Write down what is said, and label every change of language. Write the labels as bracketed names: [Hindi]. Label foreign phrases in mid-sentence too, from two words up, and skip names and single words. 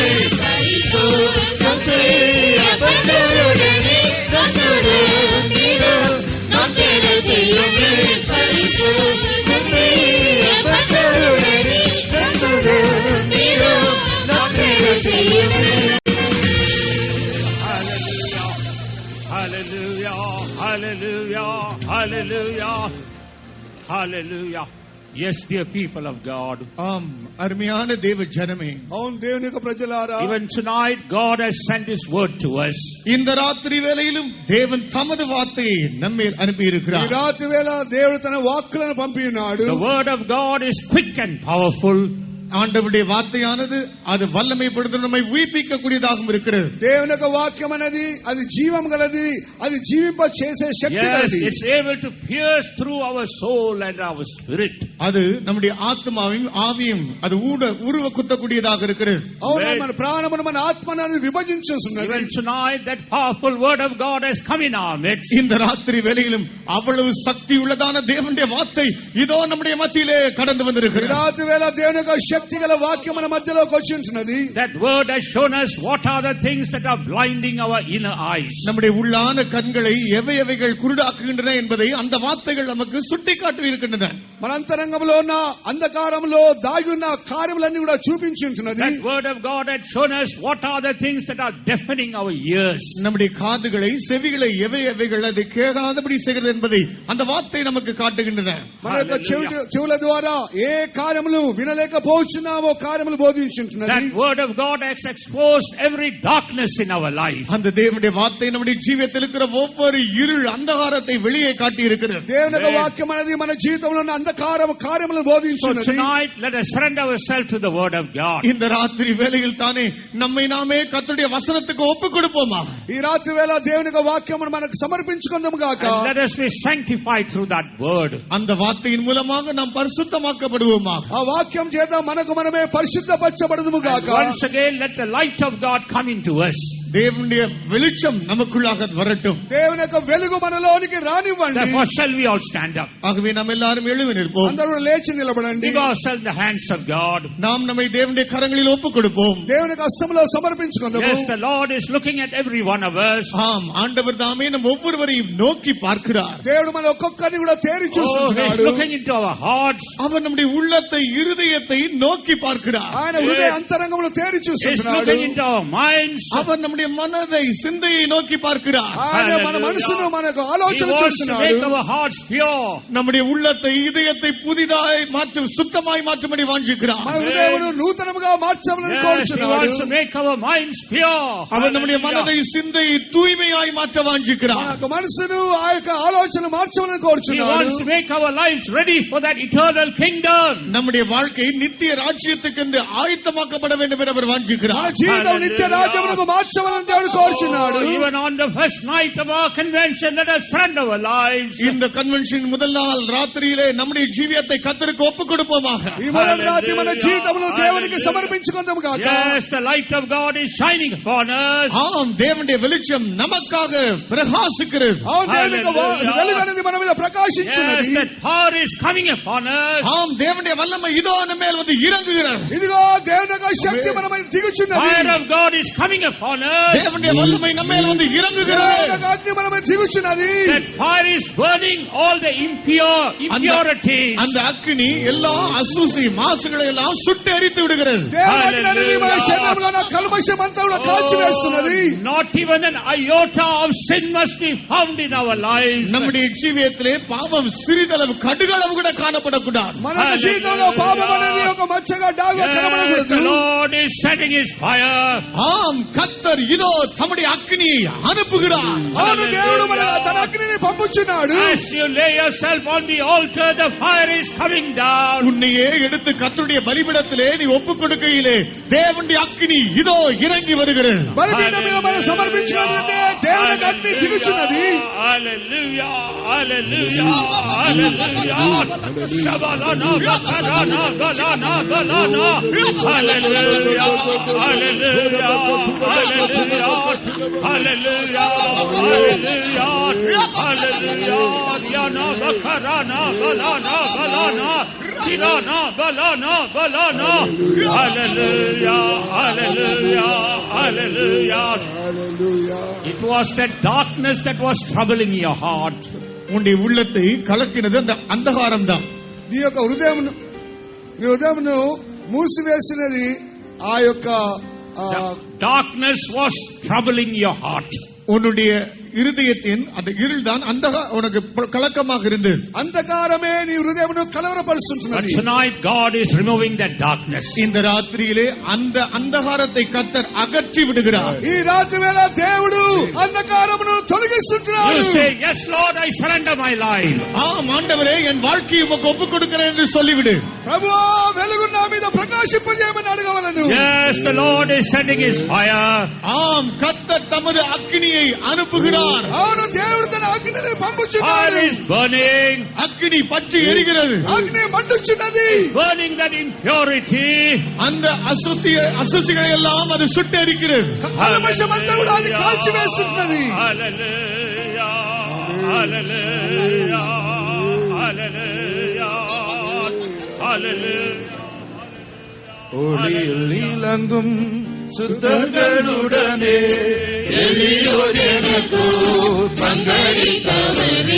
[Tamil] பரிசுத்தம் செய்யப்பட்டோருடனே நற்றுடன் நீரோ நாம் பெற செய்யுமே. பரிசுத்தம் செய்யப்பட்டோருடனே நற்றுடன் நீரோ நாம் பெற செய்யுமே. [English] Hallelujah, hallelujah, hallelujah, hallelujah. Yes, dear people of God. [Tamil] ஆம் அருமையான தேவ ஜனமே, [Telugu] అవును దేవుని యొక్క ప్రజలారా, [English] Even tonight, God has sent His word to us. [Tamil] இந்த ராத்திரி வேளையிலும் தேவன் தமது வார்த்தையை நம்மேல் அனுப்பி [Telugu] ఈ [Tamil] இருக்கிறார். [Telugu] రాత్రి వేళ దేవుడు తన వాక్కులను పంపి ఉన్నాడు. [English] The word of God is quick and powerful. [Tamil] ஆண்டவருடைய வார்த்தையானது அது வல்லமைப்படுத்த நம்மை உயிர்ப்பிக்க கூடியதாகவும் இருக்கிறது. [Telugu] దేవుని యొక్క వాక్యం అనేది అది జీవం గలది, అది జీవింప చేసే శక్తి [English] Yes, [Telugu] గలది. [English] it's able to pierce through our soul and our spirit. [Tamil] அது நம்முடைய ஆத்மாவையும் ஆவியும் அது உருவ குத்தக்கூடியதாக இருக்கிறது. [Telugu] అవును, మన ప్రాణమును మన ఆత్మను అది విభజించుచున్నది. [English] Even tonight, that powerful word of God has come in our midst. [Tamil] இந்த ராத்திரி வேளையிலும் அவ்வளவு சக்தி உள்ளதான தேவனுடைய வார்த்தை இதோ நம்முடைய மத்தியிலே கடந்து [Telugu] ఈ [Tamil] வந்திருக்கிறது. [Telugu] రాత్రి వేళ దేవుని యొక్క శక్తి గల వాక్యం మన మధ్యలోకి వచ్చి ఉంటున్నది. [English] That word has shown us what are the things that are blinding our inner eyes. [Tamil] நம்முடைய உள்ளான கண்களை எவைகள் குருடாக்குகின்றன என்பதை அந்த வார்த்தைகள் நமக்கு சுட்டிக்காட்டி இருக்கின்றன. [Telugu] మన అంతరంగంలో ఉన్న అంధకారంలో దాగి ఉన్న కార్యములన్నీ కూడా చూపించి ఉంటున్నది. [English] That word of God had shown us what are the things that are deafening our ears. [Tamil] நம்முடைய காதுகளை செவிகளை எவைகள் அதை கேட்காதபடி செய்கிறது என்பதை அந்த வார்த்தை நமக்கு காட்டுகின்றன. [Telugu] మన యొక్క చెవుల ద్వారా ఏ కార్యములు వినలేకపోవచ్చు కోరుచున్నామో కార్యములు బోధించుచున్నది. [English] That word of God has exposed every darkness in our life. [Tamil] அந்த தேவனுடைய வார்த்தை நம்முடைய ஜீவியத்தில் இருக்கிற ஒவ்வொரு இருள் அந்தகாரத்தை வெளியே காட்டி இருக்கிறது. [Telugu] దేవుని యొక్క వాక్యం అనేది మన జీవితంలో ఉన్న అంధకారము కార్యములను [English] So [Telugu] బోధించుచున్నది. [English] tonight let us surrender ourselves to the word of God. [Tamil] இந்த ராத்திரி வேளையில் தானே நம்மை நாமே கர்த்தருடைய வசனத்துக்கு ஒப்புக் கொடுப்போமா? [Telugu] ఈ రాత్రి వేళ దేవుని యొక్క వాక్యమును మనకు సమర్పించుకుందాము గాక. [English] And let us be sanctified through that word. [Tamil] அந்த வார்த்தையின் மூலமாக நாம் பரிசுத்தமாக்கப்படுவோமா? [Telugu] ఆ వాక్యం చేత మనకు మనమే పరిశుద్ధపరచబడుదుము గాక. [English] Once again let the light of God come into us. [Tamil] தேவனுடைய வெளிச்சம் நமக்குள்ளாக வரட்டும். [Telugu] దేవుని యొక్క వెలుగు మనలోనికి రానివ్వండి. [English] Therefore shall we all stand up. [Tamil] ஆகவே நாம் எல்லாரும் எழும்பி நிற்போம். [Telugu] అందరూ లేచి నిలబడండి. [English] Give ourselves in the hands of God. [Tamil] நாம் நம்மை தேவனுடைய கரங்களில் ஒப்புக் கொடுப்போம். [Telugu] దేవుని యొక్క హస్తములో సమర్పించుకుందాము. [English] Yes, the Lord is looking at every one of us. [Tamil] ஆம், ஆண்டவர் தாமே நம் ஒவ்வொருவரையும் நோக்கி பார்க்கிறார். [Telugu] దేవుడు మన ఒక్కొక్కరిని కూడా తేరి [English] Oh, He is [Telugu] చూస్తున్నాడు. [English] looking into our hearts. [Tamil] அவர் நம்முடைய உள்ளத்தை இருதயத்தை நோக்கி பார்க்கிறார். [Telugu] ఆయన హృదయ అంతరంగములు తేరి [English] He is [Telugu] చూస్తున్నాడు. [English] looking into our minds. [Tamil] அவர் நம்முடைய மனதை சிந்தையை நோக்கி பார்க்கிறார். [Telugu] ఆయన మన మనసును మనకు [English] He [Telugu] ఆలోచన [English] wants to [Telugu] చూస్తున్నాడు. [English] make our hearts pure. [Tamil] நம்முடைய உள்ளத்தை இதயத்தை புதிதாய் மாற்றும் சுத்தமாய் மாற்றும்படி வாஞ்சிக்கிறார். [Telugu] మన హృదయమును నూతనముగా మార్చమని [English] Yes, He [Telugu] కోరుచున్నాడు. [English] wants to make our minds pure. [Tamil] அவர் நம்முடைய மனதை சிந்தையை தூய்மையாய் மாற்ற [Telugu] మన [Tamil] வாஞ்சிக்கிறார். [Telugu] యొక్క మనసును ఆ యొక్క ఆలోచన మార్చమని [English] He [Telugu] కోరుచున్నాడు. [English] wants to make our lives ready for that eternal kingdom. [Tamil] நம்முடைய வாழ்க்கை நித்திய ராஜ்யத்துக்கு என்று ஆயத்தமாக்கப்பட வேண்டும் என்று அவர் வாஞ்சிக்கிறார். [Telugu] మన జీవితం నిత్య రాజ్యమునకు మార్చమని దేవుడు కోరుచున్నాడు. [English] Even on the first night of our convention, let us surrender our lives. [Tamil] இந்த கன்வென்ஷன் முதல் நாள் ராத்திரியிலே நம்முடைய ஜீவியத்தை கர்த்தருக்கு ஒப்புக் கொடுப்போமாக. [Telugu] ఈ మొదటి రాత్రి మన జీవితమును దేవునికి సమర్పించుకుందాము గాక. [English] Yes, the light of God is shining upon us. [Tamil] ஆம், தேவனுடைய வெளிச்சம் நமக்காக பிரகாசிக்கிறது. [Telugu] అవును, దేవుని యొక్క వెలుగు అనేది మన మీద [English] Yes, [Telugu] ప్రకాశించున్నది. [English] that power is coming upon us. [Tamil] ஆம், தேவனுடைய வல்லமை இதோ நம்ம மேல் வந்து இறங்குகிறது. [Telugu] ఇదిగో దేవుని యొక్క శక్తి మన మీద దిగుచున్నది. [English] Fire of God is coming upon us. [Tamil] தேவனுடைய வல்லமை நம்ம மேல் வந்து [Telugu] దేవుని [Tamil] இறங்குகிறது. [Telugu] యొక్క అగ్ని మన మీద దిగుచున్నది. [English] That fire is burning all the impurities. [Tamil] அந்த அக்கினி எல்லா அசுசி மாசுகளை எல்லாம் சுட்டு எரித்து விடுகிறது. [Telugu] దేవుని అగ్ని అనేది మన శరీరంలో ఉన్న కల్మషం అంతా కూడా కాల్చివేస్తున్నది. [English] Not even an iota of sin must be found in our lives. [Tamil] நம்முடைய ஜீவியத்திலே பாவம் சிறிதளவு கடுகளவு கூட காணப்படக்கூடாது. [Telugu] మన యొక్క జీవితంలో పాపం అనేది ఒక మచ్చగా డాగా [English] Yes, [Telugu] కనబడకూడదు. [English] the Lord is setting His fire. [Tamil] ஆம், கர்த்தர் இதோ தம்முடைய அக்கினியை அனுப்புகிறார். [Telugu] అవును, దేవుడు మన తన అగ్నిని పంపుచున్నాడు. [English] As you lay yourself on the altar, the fire is coming down. [Tamil] உன்னையே எடுத்து கர்த்தருடைய பலிபீடத்திலே நீ ஒப்புக் கொடுக்கையிலே தேவனுடைய அக்கினி இதோ இறங்கி வருகிறது. [Telugu] బలిపీఠం మీద మనం సమర్పించినట్లయితే దేవుని యొక్క అగ్ని దిగుచున్నది. [English] Hallelujah, hallelujah, hallelujah. Shabalana, bakarana, galana, galana. Hallelujah, hallelujah, hallelujah, hallelujah, hallelujah, hallelujah. Yana, bakarana, galana, galana. Kirana, galana, galana. Hallelujah, hallelujah, hallelujah. It was that darkness that was troubling your heart. [Tamil] உன்னுடைய உள்ளத்தை கலக்கினது அந்த அந்தகாரம் தான். [Telugu] నీ యొక్క హృదయమును మూసివేసినది ఆ యొక్క [English] Darkness was troubling your heart. [Tamil] உன்னுடைய இருதயத்தின் அந்த இருள் தான் அந்த உனக்கு கலக்கமாக இருந்தது. [Telugu] అంధకారమే నీ హృదయమును [English] But [Telugu] కలవరపరుస్తున్నది. [English] tonight God is removing that darkness. [Tamil] இந்த ராத்திரியிலே அந்த அந்தகாரத்தை கர்த்தர் அகற்றி விடுகிறார். [Telugu] ఈ రాత్రి వేళ దేవుడు అంధకారమును తొలగిస్తున్నాడు. [English] You say, yes Lord, I surrender my life. [Tamil] ஆம் ஆண்டவரே, என் வாழ்க்கையை உமக்கு ஒப்புக் கொடுக்கிறேன் என்று சொல்லிவிடு. [Telugu] ప్రభువా, వెలుగు నా మీద ప్రకాశింపజేయమని అడగవలెను. [English] Yes, the Lord is sending His fire. [Tamil] ஆம், கர்த்தர் தமது அக்கினியை அனுப்புகிறார். [Telugu] అవును, దేవుడు తన అగ్నిని పంపుచున్నాడు. [English] Fire is burning. [Tamil] அக்கினி பற்றி எரிகிறது. [Telugu] అగ్ని మండుచున్నది. [English] Burning that impurity. [Tamil] அந்த அசுசிகளை எல்லாம் அது சுட்டெரிக்கிறது. [Telugu] కల్మషమంతా కూడా అది కాల్చివేస్తున్నది. [English] Hallelujah, hallelujah, hallelujah, hallelujah. [Tamil] ஒளியில் இலங்கும் சுத்தர்களுடனே எளியோர் எனக்கு பங்களித்தவரே.